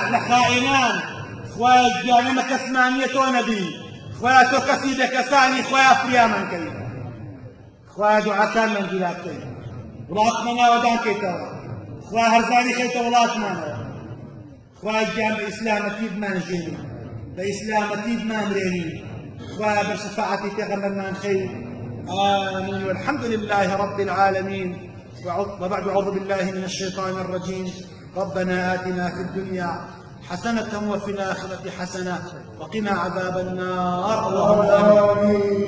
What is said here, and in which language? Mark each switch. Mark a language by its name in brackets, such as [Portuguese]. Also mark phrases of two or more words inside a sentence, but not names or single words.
[Central Kurdish] لە خائینان خوایە گیانەمە کەسمان نییە تۆ نەبی خوایە تۆ کەسی بێکەسانی خوایە فریامان کەی خوایە دوعاکانمان گیرا بکەی وڵاتمان ناوەدان کەیتەوە خوایە هەرزانی خەیتە وڵاتمانەوە خوایە گیان بە ئیسلامەتی بمانژێنی بە ئیسلامەتی بمامرێنی خوایە بە شەفاعەتی پێغەمبەرمان خەی [Arabic] آمين والحمد لله رب العالمين وبعد أعوذ بالله من الشيطان الرجيم ربنا آتنا في الدنيا حسنة وفي الآخرة حسنة وقنا عذاب النار اللهم آمين